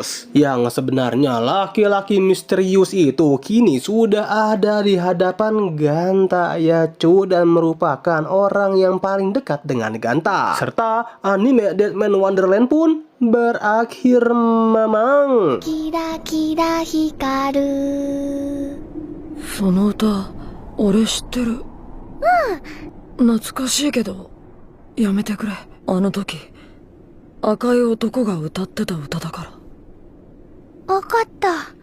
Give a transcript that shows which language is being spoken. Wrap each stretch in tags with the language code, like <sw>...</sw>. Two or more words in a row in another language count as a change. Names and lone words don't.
<id>Yang sebenarnya laki-laki misterius itu kini sudah ada di hadapan Ganta ya cu, dan merupakan orang yang paling dekat dengan Ganta. Serta anime Deadman Wonderland pun berakhir memang.</id> <ja>キラキラ光る。その歌、俺知ってる。懐かしいけど、やめてくれ。あの時、赤い男が歌ってた歌だから。わかった。</ja>